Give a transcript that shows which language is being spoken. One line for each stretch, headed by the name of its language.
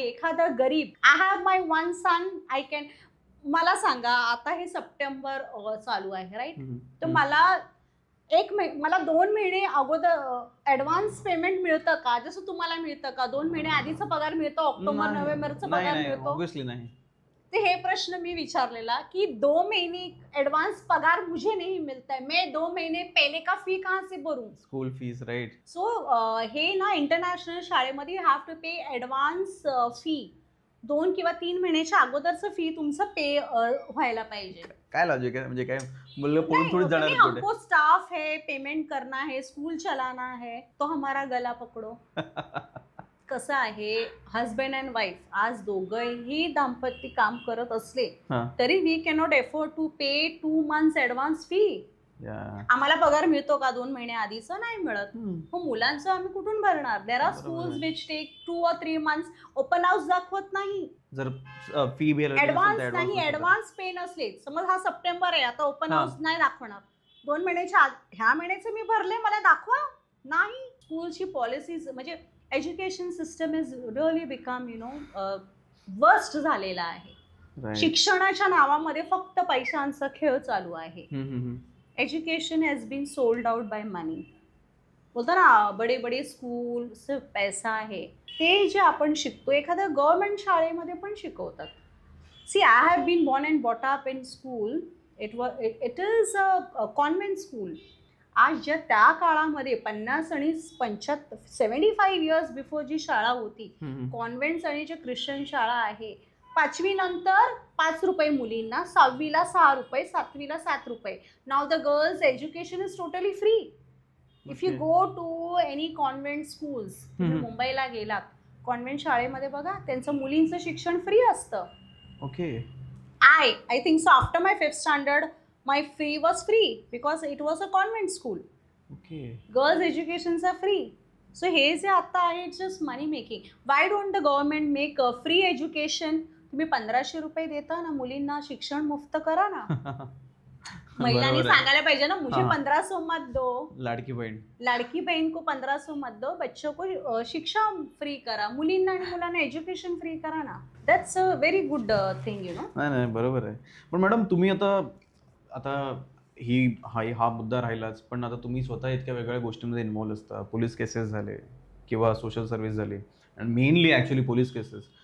Marathi: एखादा गरीब,
English: I have my one son, I can.
Marathi: मला सांगा, आता हे सप्टेंबर चालू आहे, राईट? तर मला 2 महिने अगोदर ऍडव्हान्स पेमेंट मिळतं का? जसं तुम्हाला मिळतं का? 2 महिने आधीचा पगार मिळतो, ऑक्टोबर नोव्हेंबरचा पगार मिळतो? ऑब्विसली नाही. ते हे प्रश्न मी विचारलेला की
Hindi: 2 महीने एडवांस पगार मुझे नहीं मिलता है, मैं 2 महीने पहले का फी कहाँ से भरूं?
English: School fees, right?
Marathi: सो हे ना इंटरनॅशनल शाळेमध्ये
English: You have to pay advance fee.
Marathi: 2 किंवा 3 महिन्याच्या अगोदरचं फी तुमचं पे व्हायला पाहिजे. काय लॉजिक आहे? म्हणजे काय मुलं पळून थोडी जाणार?
Hindi: हमको स्टाफ है, पेमेंट करना है, स्कूल चलाना है, तो हमारा गला पकडो.
Marathi: कसं आहे, हजबंड अँड वाईफ आज दोघंही दाम्पत्य काम करत असले तरी
English: We cannot afford to pay 2 months advance fee.
Marathi: आम्हाला पगार मिळतो का 2 महिने आधीचं? नाही मिळत. मग मुलांचं आम्ही कुठून भरणार?
English: There are schools which take 2 or 3 months.
Marathi: Open house दाखवत नाही, जर फी ऍडव्हान्स नाही, ऍडव्हान्स पे नसले. समज हा सप्टेंबर आहे, आता ओपन हाऊस नाही दाखवणार. 2 महिन्याच्या ह्या महिन्याचे मी भरले, मला दाखवा. नाही. स्कूलची पॉलिसीज म्हणजे
English: Education system is really become worst झालेला आहे.
Marathi: शिक्षणाच्या नावामध्ये फक्त पैशांचा खेळ चालू आहे.
English: Education has been sold out by money. बोलतो ना,
Hindi: बडे बडे स्कूल, सिर्फ पैसा
English: आहे.
Marathi: ते जे आपण शिकतो एखाद्या गव्हर्नमेंट शाळेमध्ये पण शिकवतात.
English: See, I have been born and bought up in school. It is a convent school.
Marathi: आज त्या काळामध्ये 50 आणि 75
English: years before
Marathi: जी शाळा होती, कॉन्व्हेंट्स आणि जे ख्रिश्चन शाळा आहे, 5वी नंतर 5 रुपये मुलींना, 6वीला 6 रुपये, 7वीला 7 रुपये.
English: Now the girls education is totally free. If you go to any convent schools,
Marathi: तुम्ही मुंबईला गेलात, कॉन्व्हेंट शाळेमध्ये बघा, त्यांचं मुलींचं शिक्षण फ्री असतं.
English: Okay. I think so. After my 5th standard, my fee was free because it was a convent school. Okay. Girls' educations are free. So
Marathi: हे जे आता आहे,
English: it's just money making. Why don't the government make a free education?
Marathi: तुम्ही 1500 रुपये देता ना, मुलींना शिक्षण मुफ्त करा ना. महिलांनी सांगायला पाहिजे ना,
Hindi: मुझे 1500 मत दो. लाडकी बहन को 1500 मत दो, बच्चों को शिक्षा फ्री करा.
Marathi: मुलींना आणि मुलांना एज्युकेशन फ्री करा ना.
English: that's a very good thing,
Marathi: नाही, बरोबर आहे. पण मॅडम, तुम्ही आता हा मुद्दा राहिलाच, पण आता तुम्ही स्वतः इतक्या वेगळ्या गोष्टींमध्ये इन्व्हॉल्व असता. पोलीस केसेस झाले किंवा सोशल सर्व्हिस झाली,
English: And mainly actually police cases.